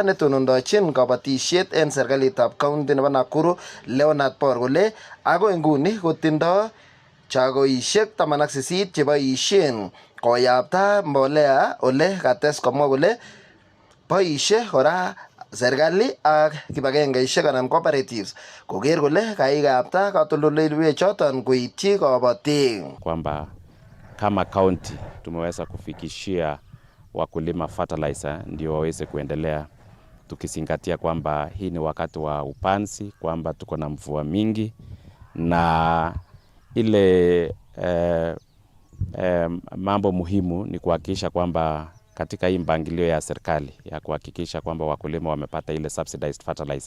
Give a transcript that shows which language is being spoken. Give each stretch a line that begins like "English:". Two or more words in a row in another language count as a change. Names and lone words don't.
Kalenjin: netonondochin kabatisiet en serikalitab county nebo Nakuru Leonard Bor kole ako inguni kotindo chagoisiek 18 cheboisien koyapta mbolea ole kates komwa kole boisie kora serikali ak kibagengeisiek anan cooperatives koker kole kaikapta katoldoleiwek choton koityi kabatik.
Swahili: Kwamba kama county tumeweza kufikishia wakulima fertilizer ndio waweze kuendelea, tukizingatia kwamba hii ni wakati wa upanzi, kwamba tuko na mvua mingi na ile mambo muhimu ni kuhakikisha kwamba katika hii mpangilio ya serikali ya kuhakikisha kwamba wakulima wamepata ile
English: subsidized fertilizer.